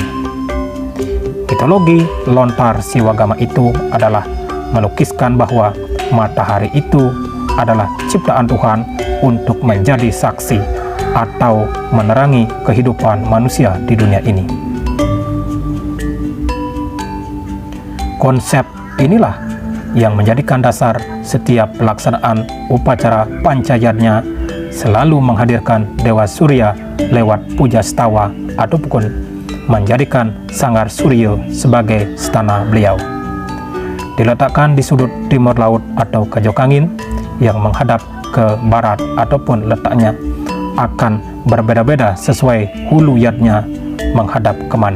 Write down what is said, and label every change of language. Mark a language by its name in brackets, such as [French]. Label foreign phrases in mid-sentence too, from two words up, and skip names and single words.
[Indonesian] Mitologi lontar Siwagama itu adalah melukiskan bahwa matahari itu adalah ciptaan Tuhan untuk menjadi saksi atau menerangi kehidupan manusia di dunia ini. Konsep inilah yang menjadikan dasar setiap pelaksanaan upacara pancayatnya selalu menghadirkan Dewa Surya lewat puja stawa ataupun menjadikan Sanggar Surya sebagai stana beliau. Diletakkan di sudut timur laut atau kajok angin yang menghadap ke barat ataupun letaknya akan berbeda-beda sesuai hulu yatnya menghadap kemana.